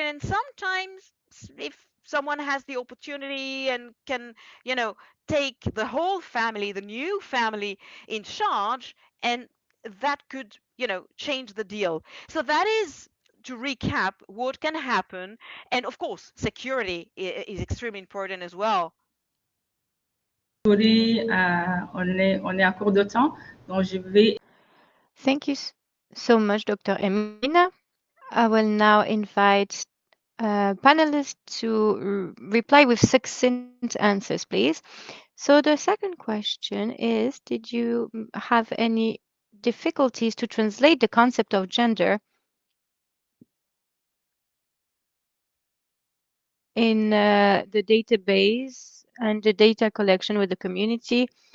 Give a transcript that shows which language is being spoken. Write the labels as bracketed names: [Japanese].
[English] And sometimes if someone has the opportunity and can, take the whole family, the new family in charge, and that could, change the deal. So that is, to recap, what can happen. And of course, security is extremely important as well. [French] Désolée, on est à court de temps, donc je vais... [English] Thank you so much, Dr. Emina. I will now invite panelists to reply with succinct answers, please. So the second question is, did you have any difficulties to translate the concept of gender in the database and the data collection with the community?